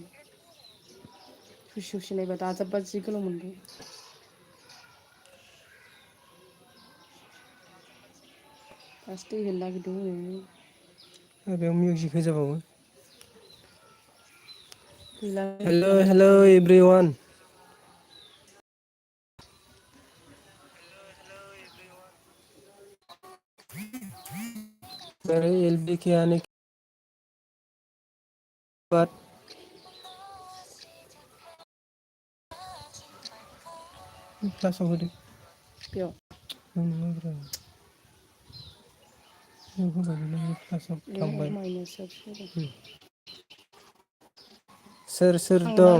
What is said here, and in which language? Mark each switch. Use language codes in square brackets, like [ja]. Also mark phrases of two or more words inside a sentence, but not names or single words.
[brx] ससे ससे नायबा दाजाबबा जि गोलाव मोनबाय. दासो दै होनो नागिरदों हनै. बेयाव मिउजिक होजाबावो. गैला हेलो माबा हेलो थाबथाबाय एभ्रिवान. [hi] मेरे एलबी के आने के बाद [brx] क्लासाव होदो. बेयाव क्लासाव ए थांबाय. माइनास जाबाय सोर सोर दं